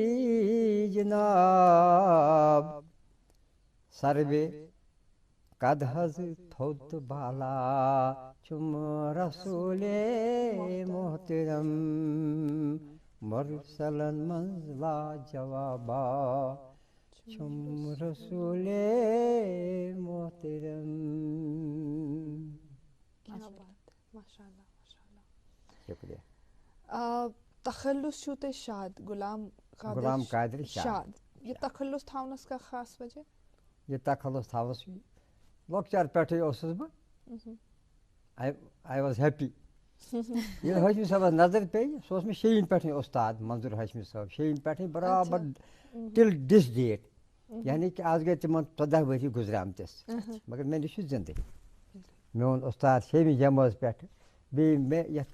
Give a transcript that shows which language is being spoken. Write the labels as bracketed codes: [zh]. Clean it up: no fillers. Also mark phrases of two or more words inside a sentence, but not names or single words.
[ks] جناب سروے قد حظ تھوٚد تہٕ بالا چھُم رسوٗلے محترم مرسلن منٛز لاجوابا چھُم رسوٗلے محترم شُکریہ تخلص چھُو تۄہہِ شاد غلام قادر شاد یہِ تخلص تھاونس کا خاص وجہ یہِ تخلص تھاونس لۄکچار پٮ۪ٹھٕے اوسُس بہٕ [en] I was happy [ks] ییٚلہِ ہاشمی صٲبس نظر پیٚیہِ سُہ اوس مےٚ شیٚیِمہِ پٮ۪ٹھٕے اُستاد منظوٗر ہاشمی صٲب شیٚیِمہِ پٮ۪ٹھٕے برابر [en] till this [ks] ڈیٹ یعنی کہِ آز گٔے تِمن 14 ؤری گُزریمتِس مگر مےٚ نِش چھُ زِندٕ میون اُستاد شیٚیمہِ جمٲژ پٮ۪ٹھٕ بیٚیہِ مےٚ یتھ